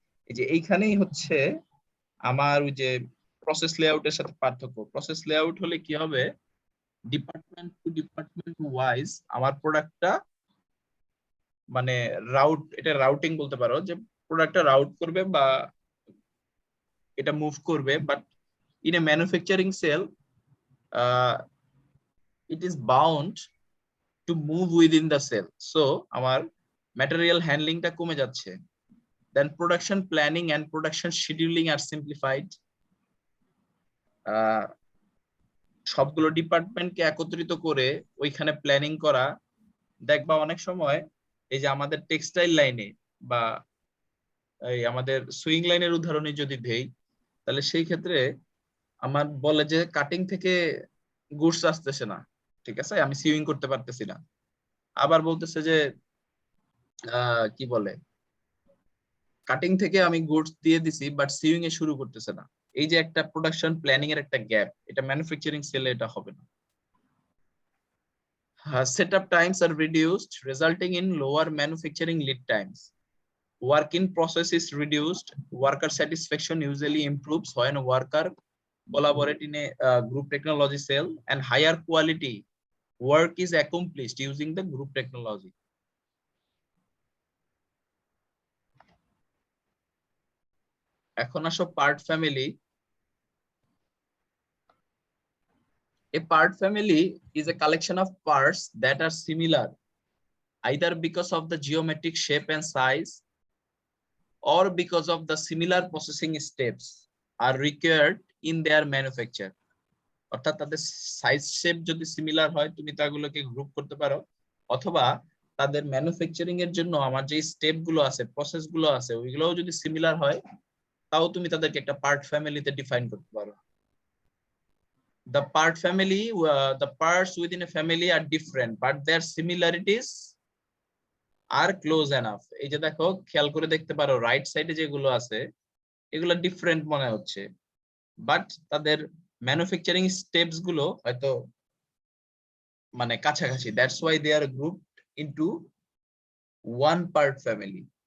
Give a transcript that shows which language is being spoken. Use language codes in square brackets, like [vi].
[bn] এই যে এইখানেই হচ্ছে আমার ওই যে প্রসেস লেআউটের সাথে পার্থক্য। প্রসেস লেআউট হলে কি হবে, ডিপার্টমেন্ট টু ডিপার্টমেন্ট ওয়াইজ আমার প্রোডাক্টটা মানে এটা রাউটিং বলতে পারো, যে প্রোডাক্টটা রাউট করবে বা এটা মুভ করবে। [en] But in a manufacturing cell it is bound to move within the cell. [bn] So আমার ম্যাটেরিয়াল হ্যান্ডলিংটা কমে যাচ্ছে। [en] Then production planning and production scheduling are simplified. [bn] সবগুলো ডিপার্টমেন্টকে একত্রিত করে ওইখানে প্ল্যানিং করা। দেখবা অনেক সময় এই যে আমাদের টেক্সটাইল লাইনে বা এই আমাদের সুইং লাইনের উদাহরণে যদি দেই, তাহলে সেই ক্ষেত্রে আমার বলে যে কাটিং থেকে গুডস আসতেছে না, ঠিক আছে, আমি সিউইং করতে পারতেছি না। আবার বলতেছে যে কি বলে, কাটিং থেকে আমি গুডস দিয়ে দিছি বাট সিউইং এ শুরু করতেছে না। এই যে একটা প্রোডাকশন প্ল্যানিং এর একটা গ্যাপ, এটা ম্যানুফ্যাকচারিং সেলে এটা হবে না। [en] Setup times are reduced resulting in lower manufacturing lead times. Work in process is reduced. Worker satisfaction usually improves when worker collaborate in a group technology cell, and higher quality work is accomplished using the group technology. [bn] এখন আসো part family. [en] A part family is a collection of parts that are similar either because of the geometric shape and size or because of the similar processing steps are required in their manufacture. [bn] অর্থাৎ তাদের size shape যদি similar হয় তুমি তাগুলোকে group করতে পারো, অথবা তাদের manufacturing এর জন্য আমার যে স্টেপ গুলো আছে, প্রসেস গুলো আছে, ওইগুলোও যদি সিমিলার হয় তাও তুমি তাদেরকে একটা পার্ট ফ্যামিলিতে ডিফাইন করতে পারো। [en] The part family, the parts within a family are different, but their similarities are close enough. [bn] এই যে দেখো, খেয়াল করে দেখতে পারো রাইট সাইডে যেগুলো আছে এগুলো ডিফারেন্ট মনে হচ্ছে, বাট তাদের ম্যানুফ্যাকচারিং স্টেপস গুলো হয়তো মানে কাছাকাছি। [en] That's why they are grouped into one part family.